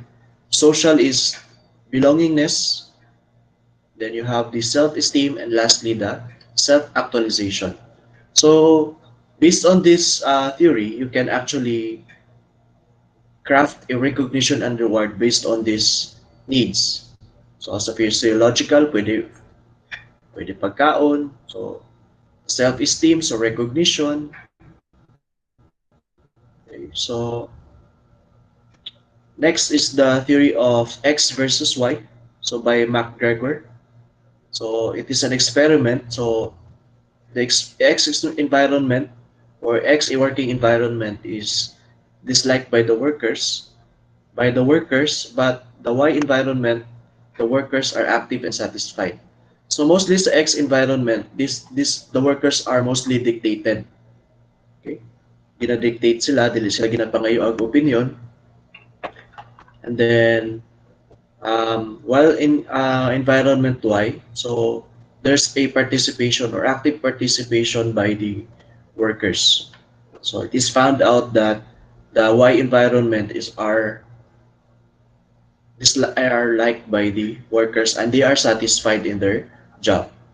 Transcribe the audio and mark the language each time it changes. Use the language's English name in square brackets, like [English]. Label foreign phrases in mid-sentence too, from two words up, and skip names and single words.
[English] Social is belongingness. Then you have the self-esteem, and lastly, the self-actualization. So based on this theory, you can actually craft a recognition and reward based on these needs. So as a physiological, [Cebuano] pwede pagkaon, [English] so self-esteem, so recognition. Okay, so next is the theory of X versus Y, so by MacGregor. So it is an experiment. So the X environment or X a working environment is disliked by the workers, but the Y environment, the workers are active and satisfied. So mostly sa X environment, this the workers are mostly dictated. Okay? [Cebuano] Gina-dictate sila, dili sila ginapangayo ang opinion. [English] And then while in environment Y, so there's a participation or active participation by the workers. So it is found out that the Y environment are liked by the workers and they are satisfied in their job.